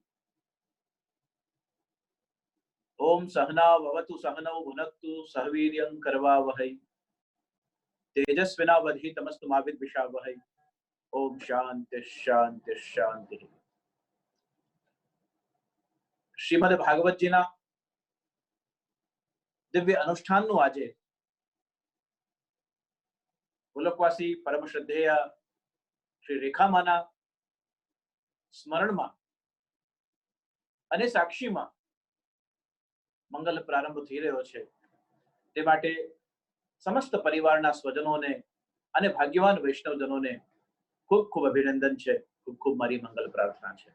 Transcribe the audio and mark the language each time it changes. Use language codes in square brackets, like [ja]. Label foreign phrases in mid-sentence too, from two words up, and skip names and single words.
[sa] ओम सहना भवतु सहनौ भुनक्तु सह वीर्यं करवावहै तेजस्विनावधीतमस्तु मा विद्विषावहै। ओम शांति शांति शांति। [gu] શ્રીમદ ભાગવત જી ના દિવ્ય અનુષ્ઠાન નુ આજે ગોલકવાસી પરમ શ્રદ્ધેય શ્રી રેખામાના સ્મરણમાં અને સાક્ષીમાં મંગલ પ્રારંભ થઈ રહ્યો છે, તે માટે સમસ્ત પરિવારના સ્વજનોને અને ભાગ્યવાન વૈષ્ણવજનોને ખૂબ ખૂબ અભિનંદન છે, ખૂબ ખૂબ મારી મંગલ પ્રાર્થના છે।